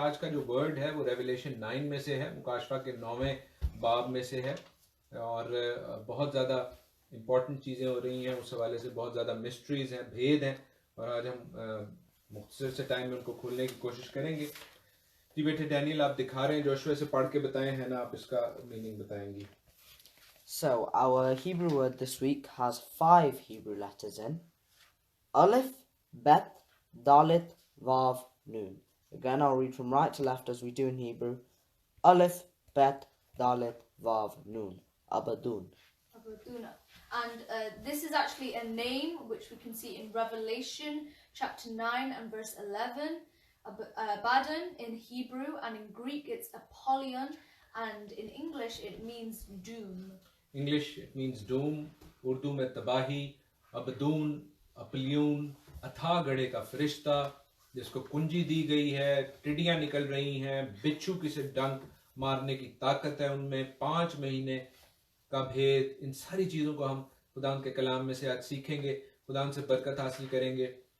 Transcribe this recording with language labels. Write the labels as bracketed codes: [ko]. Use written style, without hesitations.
[hi] आज का जो वर्ड है वो रेवलेशन 9 में से है, मुकाशफा के 9वें बाब में से है और बहुत ज़्यादा इम्पॉर्टेंट चीज़ें हो रही हैं। उस हवाले से बहुत ज़्यादा मिस्ट्रीज़ हैं, भेद हैं और आज हम मुख्तसर से टाइम में उनको खोलने की कोशिश करेंगे। जी बेटे डैनियल आप दिखा रहे हैं, जोशुआ से पढ़ के बताएं है ना, आप इसका मीनिंग बताएंगी। [en] So our Hebrew word this week has 5 Hebrew letters in: Aleph, Bet, Dalet, Vav, Nun. Again, I'll read from right to left as we do in Hebrew. Aleph, Bet, Dalet, Vav, Nun. Abadun. Abaduna. And this is actually a name which we can see in Revelation chapter 9 and verse 11. Abaddon in Hebrew, and in Greek it's Apollyon, and in English it means doom. English it means doom, [hi] Urdu में तबाही, अबदून, अपलियून, अथा गढ़े का फरिश्ता जिसको कुंजी दी गई है, टिड्डियां निकल रही हैं, बिच्छू किसे डंक मारने की ताकत है उनमें, 5 महीने का भेद, इन सारी चीज़ों को हम खुदान के कलाम में से आज सीखेंगे, खुदान से बरकत हासिल करेंगे।